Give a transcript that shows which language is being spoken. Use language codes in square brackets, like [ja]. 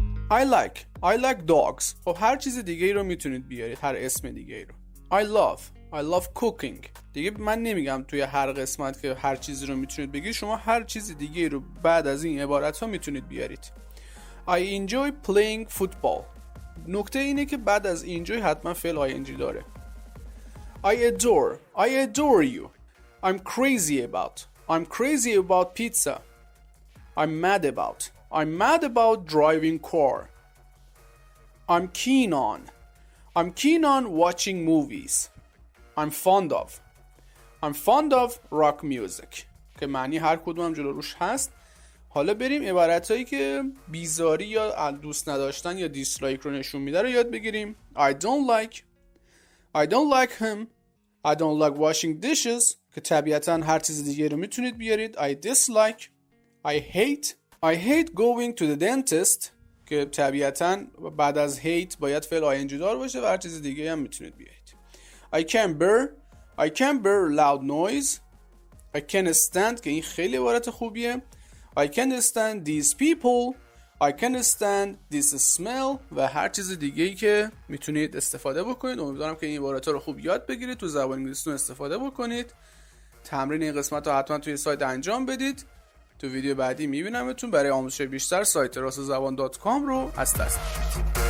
[en] I like dogs. [fa] خب هر چیز دیگه ای رو میتونید بیارید، هر اسم دیگه ای رو. [en] I love cooking. [fa] دیگه من نمیگم توی هر قسمت که هر چیزی رو میتونید بگید، شما هر چیز دیگه ای رو بعد از این عبارت ها میتونید بیارید. [en] I enjoy playing football. [fa] نکته اینه که بعد از enjoy حتما فعل ing داره. [en] I adore you. I'm crazy about pizza. I'm mad about driving car. I'm keen on watching movies. I'm fond of rock music. [fa] که معنی هر کدوم هم جلو روش هست. حالا بریم عبارتایی که بیزاری یا دوست نداشتن یا دیسلایک رو نشون میده رو یاد بگیریم. [en] I don't like him. I don't like washing dishes [fa] که طبیعتاً هر چیز دیگه رو میتونید بیارید. [en] I dislike. I hate going to the dentist [fa] که طبیعتاً بعد از hate باید فعل ing دار باشه و هر چیز دیگه هم میتونید بیارید. [en] I can't bear loud noise. I can't stand [fa] که این خیلی عبارت خوبیه. [en] I can't stand these people. I can't stand this smell [fa] و هر چیز دیگه‌ای که میتونید استفاده بکنید. امیدوارم که این عبارات‌ها رو خوب یاد بگیرید، تو زبان انگلیسی استفاده بکنید. تمرین این قسمت رو حتما توی سایت انجام بدید. تو ویدیو بعدی میبینمتون. برای آموزش بیشتر سایت راستزبان.com رو از دست ندید.